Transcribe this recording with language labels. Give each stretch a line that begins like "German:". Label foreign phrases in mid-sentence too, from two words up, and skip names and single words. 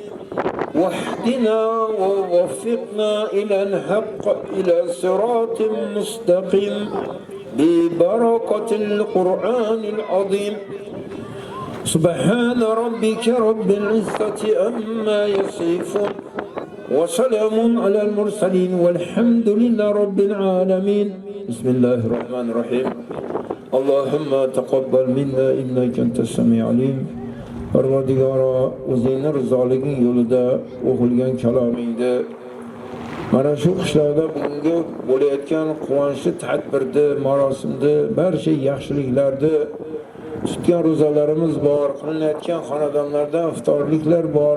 Arabic: واهدنا ووفقنا إلى الحق إلى صراط مستقيم ببركة القرآن العظيم سبحان ربك رب العزة عما يصفون وسلام على المرسلين والحمد لله رب العالمين بسم الله الرحمن الرحيم اللهم تقبل منا إنك أنت السميع العليم
Uzbek: Parvardigoro o'zingni rizoliging yo'lida o'qilgan kalomingda mana shu qishloqda bugungi bo'layotgan quvonchli tadbirda, marosimda barcha yaxshiliklarda tutgan ro'zalarimiz bor, qilinayotgan xonadonlarda iftorliklar bor.